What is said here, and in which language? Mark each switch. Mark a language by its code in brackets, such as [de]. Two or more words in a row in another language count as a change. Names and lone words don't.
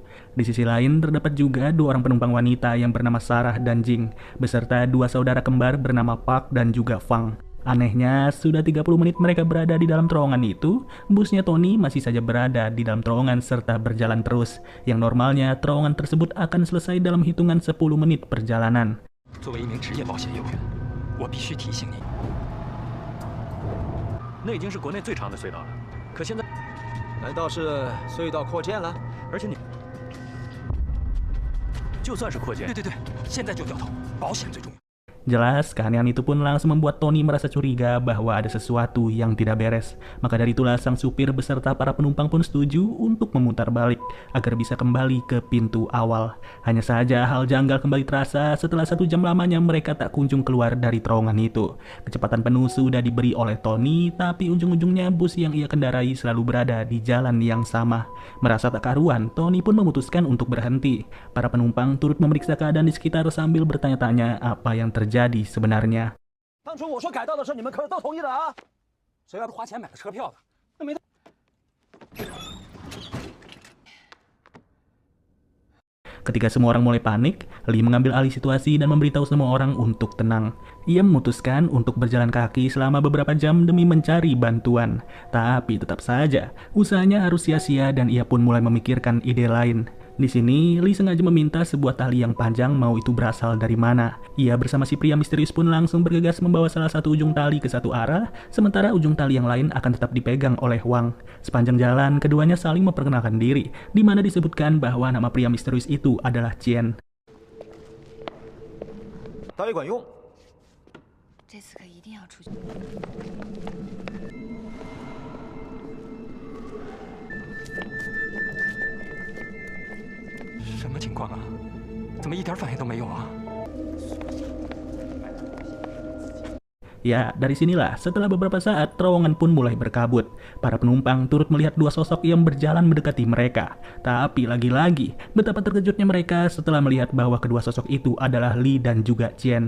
[id] Di sisi lain terdapat juga dua orang penumpang wanita yang bernama Sarah dan Jing, beserta dua saudara kembar bernama Park dan juga Fang. Anehnya, sudah 30 menit mereka berada di dalam terowongan itu, busnya Tony masih saja berada di dalam terowongan serta berjalan terus. Yang normalnya, terowongan tersebut akan selesai dalam hitungan 10 menit perjalanan. [zh] 作为一名职业保险业务员，我必须提醒你，那已经是国内最长的隧道了。可现在，难道是隧道扩建了？而且你，就算是扩建，对，现在就掉头，保险最重要。 [id] Jelas, keanehan itu pun langsung membuat Tony merasa curiga bahwa ada sesuatu yang tidak beres. Maka dari itulah sang supir beserta para penumpang pun setuju untuk memutar balik agar bisa kembali ke pintu awal. Hanya saja hal janggal kembali terasa setelah 1 jam lamanya mereka tak kunjung keluar dari terowongan itu. Kecepatan penuh sudah diberi oleh Tony, tapi ujung-ujungnya bus yang ia kendarai selalu berada di jalan yang sama. Merasa tak karuan, Tony pun memutuskan untuk berhenti. Para penumpang turut memeriksa keadaan di sekitar sambil bertanya-tanya apa yang terjadi sebenarnya. [zh] 当初我说改道的事，你们可是都同意的啊！谁要是花钱买的车票的，那没。 [id] Ketika semua orang mulai panik, Lee mengambil alih situasi dan memberitahu semua orang untuk tenang. Ia memutuskan untuk berjalan kaki selama beberapa jam demi mencari bantuan. Tapi tetap saja, usahanya harus sia-sia dan ia pun mulai memikirkan ide lain. Di sini, Lee sengaja meminta sebuah tali yang panjang mau itu berasal dari mana. Ia bersama si pria misterius pun langsung bergegas membawa salah satu ujung tali ke satu arah, sementara ujung tali yang lain akan tetap dipegang oleh Wang. Sepanjang jalan, keduanya saling memperkenalkan diri, di mana disebutkan bahwa nama pria misterius itu adalah Qian. [zh] 当也管用。这次可一定要出去。什么情况啊？怎么一点反应都没有啊？ [id] Ya, dari sinilah setelah beberapa saat terowongan pun mulai berkabut. Para penumpang turut melihat dua sosok yang berjalan mendekati mereka. Tapi lagi-lagi, betapa terkejutnya mereka setelah melihat bahwa kedua sosok itu adalah Lee dan juga Qian.